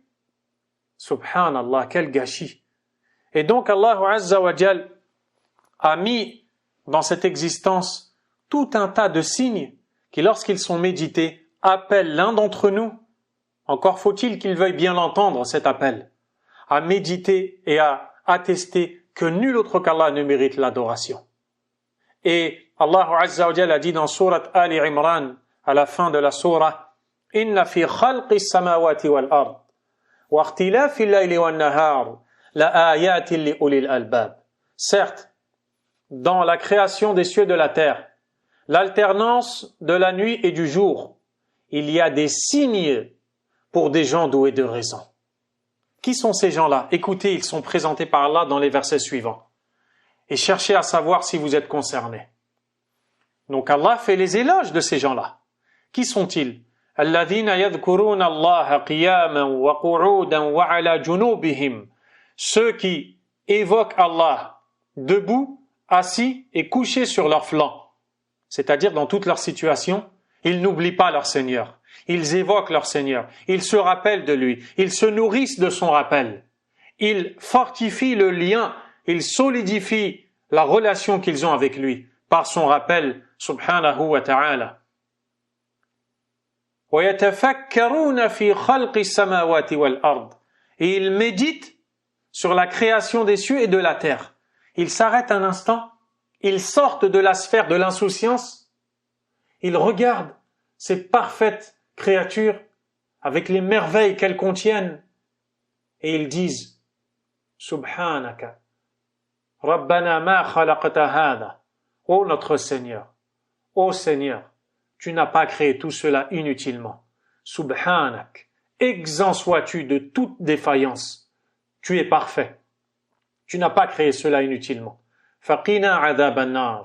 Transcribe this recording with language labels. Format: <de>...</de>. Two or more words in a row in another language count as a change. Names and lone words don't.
<fr>Subhanallah, quel gâchis. Et donc Allah</fr> <ar>عز وجل</ar> <fr>a mis dans cette existence tout un tas de signes qui, lorsqu'ils sont médités, appellent l'un d'entre nous, encore faut-il qu'il veuille bien l'entendre, cet appel, à méditer et à attester que nul autre qu'Allah ne mérite l'adoration. Et Allah</fr> <ar>عز وجل</ar> <fr>a dit dans Surat Ali Imran, à la fin de la Surah, «</fr> <ar>إن في خلق السماوات والأرض واختلاف الليل والنهار لآيات لأولي الألباب.</ar> <fr>» Certes, dans la création des cieux et de la terre, l'alternance de la nuit et du jour, il y a des signes pour des gens doués de raison. Qui sont ces gens-là? Écoutez, ils sont présentés par Allah dans les versets suivants. Et cherchez à savoir si vous êtes concernés. Donc Allah fait les éloges de ces gens-là. Qui sont-ils?</fr> <ar>الذين يذكرون الله قياما وقعودا وعلى جنوبهم.</ar> <fr>Ceux qui évoquent Allah debout, assis et couchés sur leurs flancs. C'est-à-dire dans toute leur situation, ils n'oublient pas leur Seigneur. Ils évoquent leur Seigneur. Ils se rappellent de lui. Ils se nourrissent de son rappel. Ils fortifient le lien. Ils solidifient la relation qu'ils ont avec lui par son rappel,</fr> <ar>سبحانه وتعالى. وَيَتَفَكَّرُونَ فِي خَلْقِ السَّمَاوَاتِ وَالْأَرْضِ.</ar> <fr>Et ils méditent sur la création des cieux et de la terre. Ils s'arrêtent un instant. Ils sortent de la sphère de l'insouciance. Ils regardent ces parfaites créatures avec les merveilles qu'elles contiennent et ils disent</fr> <ar>سبحانك ربنا ما خلقت هذا.</ar> <fr>Ô notre Seigneur, ô Seigneur, tu n'as pas créé tout cela inutilement. Subhanak, exempt sois-tu de toute défaillance. Tu es parfait. Tu n'as pas créé cela inutilement.</fr> <ar>فقنا عذاب النار.</ar>